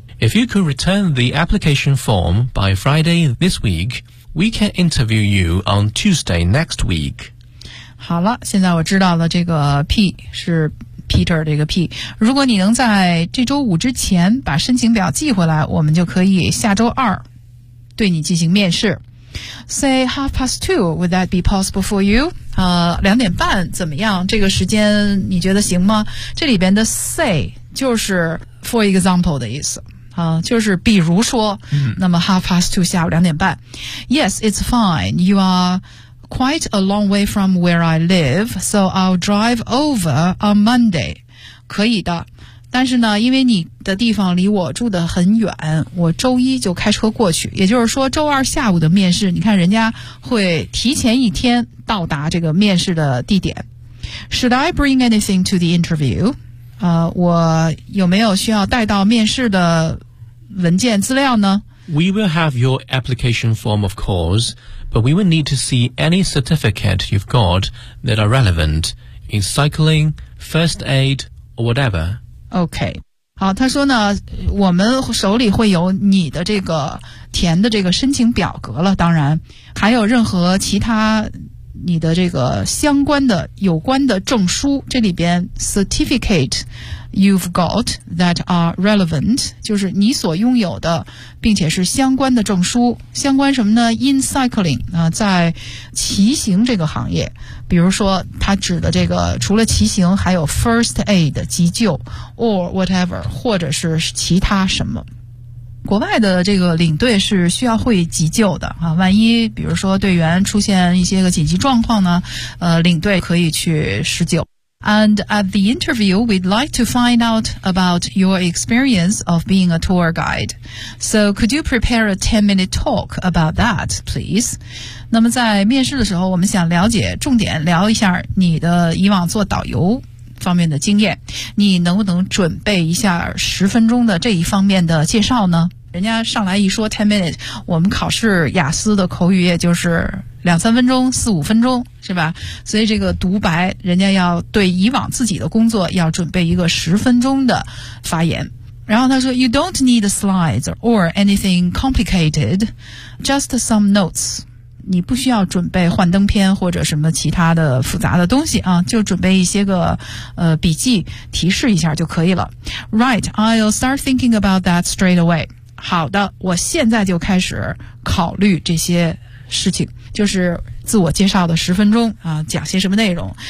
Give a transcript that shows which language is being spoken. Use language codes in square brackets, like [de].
[en] If you could return the application form by Friday this week, we can interview you on Tuesday next week。 [zh] 好了，现在我知道了这个 P 是 Peter 这个 P。如果你能在这周五之前把申请表寄回来，我们就可以下周二对你进行面试。 [en] Say half past two, would that be possible for you? [zh] 两点半怎么样？这个时间你觉得行吗？这里边的 say 就是 [en] for example [zh] 的意思。就是比如说，那么 [en] half past two [zh] 下午两点半。 [en] Yes, it's fine. You are quite a long way from where I live, so I'll drive over on Monday. [zh] 可以的。但是呢，因为你的地方离我住得很远，我周一就开车过去，也就是说周二下午的面试，你看人家会提前一天到达这个面试的地点。 [en] Should I bring anything to the interview? [zh] 我有没有需要带到面试的文件资料呢？ [en] We will have your application form of course, but we will need to see any certificate you've got that are relevant in cycling, first aid or whatever. [zh] OK， 好，他说呢，我们手里会有你的这个填的这个申请表格了，当然还有任何其他你的这个相关的有关的证书，这里边 [en] certificate you've got that are relevant [zh] 就是你所拥有的并且是相关的证书，相关什么呢？ [en] In cycling [zh] 在骑行这个行业，比如说他指的这个除了骑行还有 first aid 急救 [en] or whatever [zh] 或者是其他什么。国外的这个领队是需要会急救的啊，万一比如说队员出现一些个紧急状况呢，领队可以去施救。 [en] And at the interview, we'd like to find out about your experience of being a tour guide. So could you prepare a 10-minute talk about that, please? [zh] 那么在面试的时候，我们想了解，重点聊一下你的以往做导游方面的经验，你能不能准备一下10分钟的这一方面的介绍呢？人家上来一说 10 minutes， 我们考试雅思的口语也就是两三分钟、四五分钟，是吧？所以这个独白，人家要对以往自己的工作要准备一个10分钟的发言。然后他说 [en] ，You don't need slides or anything complicated, just some notes。 [zh] 你不需要准备幻灯片或者什么其他的复杂的东西啊，就准备一些个笔记提示一下就可以了。 [en] Right, I'll start thinking about that straight away。 [zh] 好的，我现在就开始考虑这些事情，就是自我介绍的十分钟啊，讲些什么内容。